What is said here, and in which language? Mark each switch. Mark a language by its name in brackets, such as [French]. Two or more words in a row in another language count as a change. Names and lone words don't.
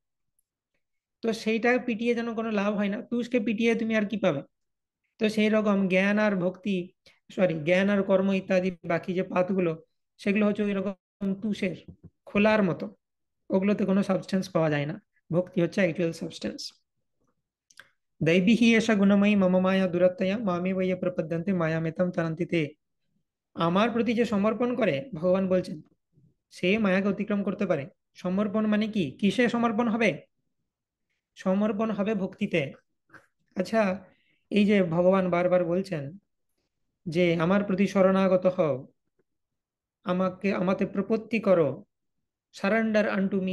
[Bangla] তো সেইটা পিটিয়ে যেন কোনো লাভ হয় না, তুষকে পিটিয়ে তুমি আর কি পাবে? তো সেই রকম জ্ঞান আর ভক্তি, সরি জ্ঞান আর কর্ম ইত্যাদি বাকি যে পাতগুলো, সেগুলো হচ্ছে ওই রকম তুষের খোলার মতো, ওগুলোতে কোনো সাবস্টেন্স পাওয়া যায় না। ভক্তি হচ্ছে [English] actual substance. [Sanskrit] दैवी ही एषा गुणमयी मम माया दुरत्यया मामे वये प्रपद्यन्ते मायामेतं तरन्ति ते। [Bangla] আমার প্রতি যে সমর্পণ করে, ভগবান বলছেন, সে মায়াকে অতিক্রম করতে পারে। সমর্পণ মানে কি, কিসে সমর্পণ হবে? সমর্পণ হবে ভক্তিতে। আচ্ছা, এই যে ভগবান বারবার বলছেন যে আমার প্রতি শরণাগত হও, আমাকে আমাতে প্রপত্তি করো, [English] surrender unto me.